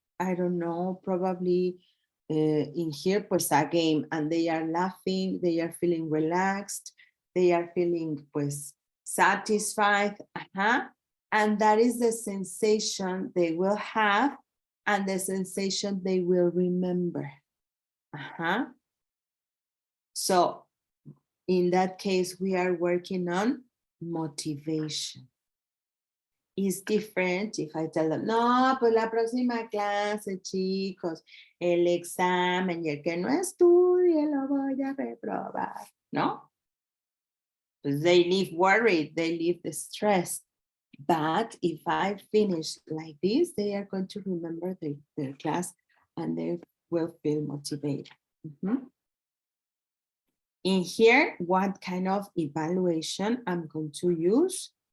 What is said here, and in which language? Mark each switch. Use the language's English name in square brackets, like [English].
[English] I don't know, probably in here, pues a game, and they are laughing, they are feeling relaxed, they are feeling pues satisfied, and that is the sensation they will have and the sensation they will remember. So in that case, we are working on motivation. Is different if I tell them, [Spanish] no, pues la próxima clase, chicos, el examen, y el que no estudie lo voy a reprobar, ¿no? [English] Pues they live worried, they live stressed. But if I finish like this, they are going to remember their class and they will feel motivated. In here, what kind of evaluation I'm going to use?